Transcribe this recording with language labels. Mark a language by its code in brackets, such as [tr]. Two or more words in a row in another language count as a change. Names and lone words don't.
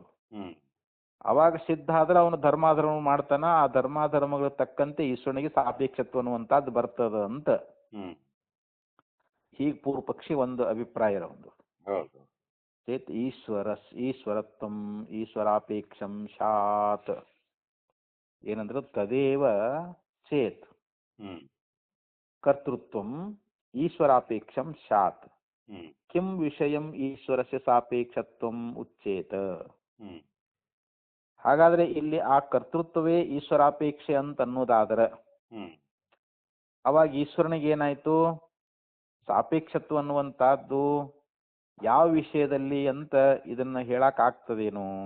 [kn] ಅವಾಗ ಸಿದ್ಧ ಆದ್ರೆ ಅವನು ಧರ್ಮಾಧರ್ಮ ಮಾಡ್ತಾನ, ಆ ಧರ್ಮಾಧರ್ಮಗಳ ತಕ್ಕಂತೆ ಈಶ್ವರನಿಗೆ ಸಾಪೇಕ್ಷತ್ವ ಅನ್ನುವಂಥದ್ದು ಬರ್ತದ ಅಂತ ಹೀಗೆ ಪೂರ್ವ ಪಕ್ಷಿ ಒಂದು ಅಭಿಪ್ರಾಯ ಒಂದು. [sa] ಚೇತ್ ಈಶ್ವರತ್ವಂ ಈಶ್ವರಾಪೇಕ್ಷಂ ಶಾತ್ ಏನಂದ್ರೆ ತದೇವ ಚೇತ್ ಕರ್ತೃತ್ವಂ ಈಶ್ವರಾಪೇಕ್ಷಂ ಶಾತ್ ಕಿಂ ವಿಷಯಂ ಈಶ್ವರಸ್ಯ ಸಾಪೇಕ್ಷತ್ವಂ ಉಚ್ಯೇತ. [kn] ಹಾಗಾದ್ರೆ ಇಲ್ಲಿ ಆ ಕರ್ತೃತ್ವವೇ ಈಶ್ವರಾಪೇಕ್ಷೆ ಅಂತ ಅನ್ನೋದಾದ್ರೆ ಅವಾಗ ಈಶ್ವರನಿಗೆ ಏನಾಯ್ತು? ಸಾಪೇಕ್ಷತ್ವ ಅನ್ನುವಂತಹದ್ದು ಯಾವ ವಿಷಯದಲ್ಲಿ ಅಂತ ಇದನ್ನ ಹೇಳಕ್ ಆಗ್ತದೇನು?